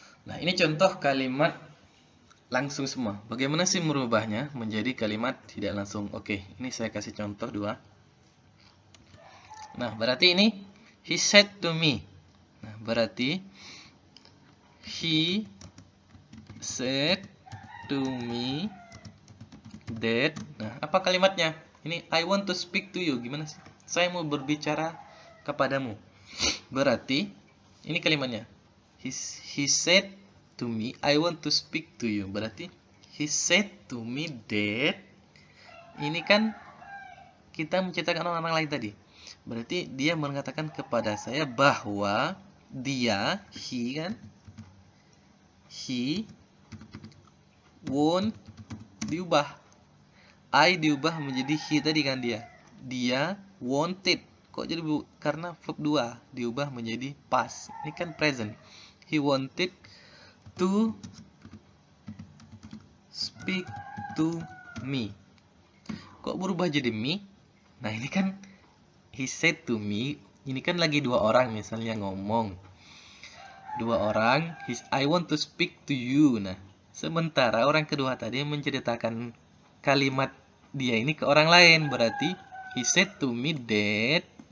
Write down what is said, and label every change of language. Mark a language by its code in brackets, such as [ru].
[id] Nah, ini contoh kalimat langsung semua. Bagaimana sih merubahnya menjadi kalimat tidak langsung? Oke, ini saya kasih contoh 2. Nah, berarti ini [en] he said to me. [id] Nah, berarti [en] he said to me that. [id] Nah, apa kalimatnya? Ini [en] I want to speak to you. [id] Gimana sih? Saya mau berbicara kepadamu. Berarti ini kalimatnya. [en] He said to me, I want to speak to you. [id] Berarti [en] he said to me that. [id] Ini kan kita menceritakan orang lain tadi. Berarti dia mengatakan kepada saya bahwa dia, he kan, he won't diubah. I diubah menjadi he tadi kan dia. Dia wanted. Kok jadi karena verb 2 diubah menjadi past. Ini kan present. [en] He wanted to speak to me. [id] Kok berubah jadi me? Nah, ini kan [en] he said to me. [id] Ini kan lagi 2 orang misalnya ngomong. 2 orang, [en] I want to speak to you. [id] Nah, sementara orang kedua tadi menceritakan kalimat dia ini ke orang lain. Berarti [en] he said to me that.